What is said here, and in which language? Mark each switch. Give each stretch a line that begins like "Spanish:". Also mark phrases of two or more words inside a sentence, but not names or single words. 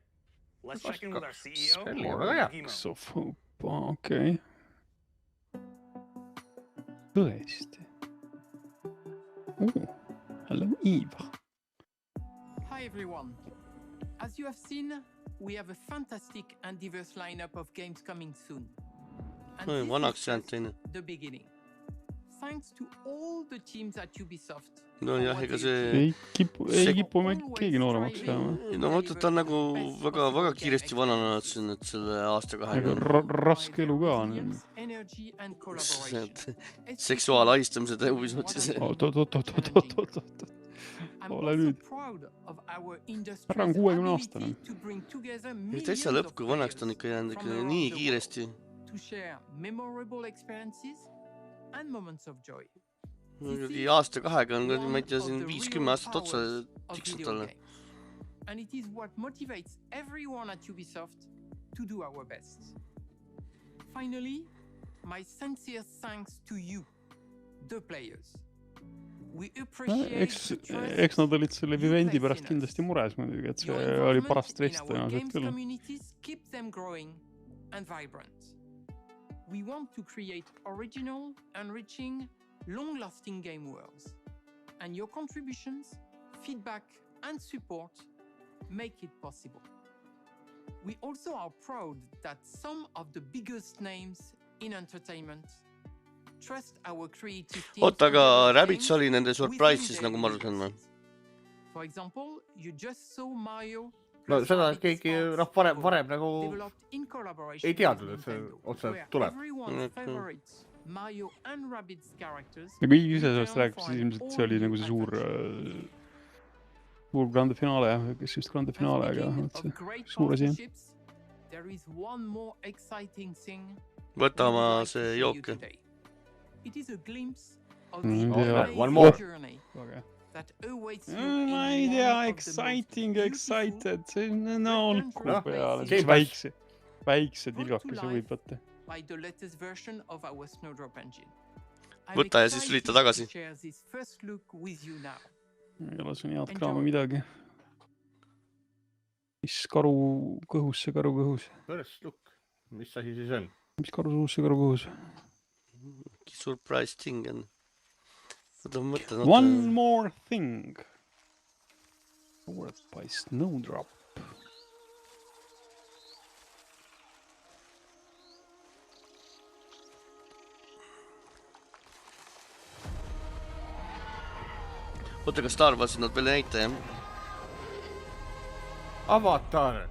English: Let's check in with our CEO. Of Hope,
Estonian: okei. Tõesti.
English: Hello, Eva. Hi, everyone. As you have seen, we have a fantastic and diverse lineup of games coming soon. And this is just the beginning. Thanks to all the teams at Ubisoft.
Estonian: No jah, ega see... Ei kipu keegi nooremaks jääma. No mõtled, ta on nagu väga kiiresti vananenud siin, et selle aasta 20. Raske elu ka on. Seksuaalahistamised Ubisoftis. Ole nüüd. Härra on 60 aastane. Täitsa lõpp, kui vanaks ta on ikka jäänud nii kiiresti.
English: and moments of joy.
Estonian: Aasta kahega on, ma ei tea, siin 50 aastat otsa tiksud talle.
English: And it is what motivates everyone at Ubisoft to do our best. Finally, my sincere thanks to you, the players. We appreciate
Estonian: eks nad olid selle vivendi pärast kindlasti mures muidugi, et see oli paras stress tõenäoliselt küll.
English: Communities keep them growing and vibrant. We want to create original, enriching, long-lasting game worlds. And your contributions, feedback, and support make it possible. We also are proud that some of the biggest names in entertainment trust our creative teams.
Estonian: Oota, aga Rabbids oli nende surprises, nagu ma arvan.
English: For example, you just saw Mario.
Estonian: No seda keegi varem nagu ei teadnud, et see otsa tuleb.
English: Mario and Rabbids characters.
Estonian: Ja kui ise sellest rääkis, siis ilmselt see oli nagu see suur grande finaale, kes just grande finaale, aga suur asi.
English: There is one more exciting thing.
Estonian: Võta oma see jook.
English: It is a glimpse of one more journey that awaits
Estonian: ma ei tea, excited, see on olku peale, väikse tilgakese võib võtta.
English: By the latest version of our Snowdrop engine.
Estonian: Võta ja siis lülita tagasi. Ei ole siin head kraama midagi. Mis karu kõhus see karu kõhus?
English: First look,
Estonian: mis asi siis on? Mis karu suus see karu kõhus?
English: Surprise thing on. One more thing. Powered by Snowdrop.
Estonian: Oota, kas Star Warsi nad veel näita, jah? Avatar!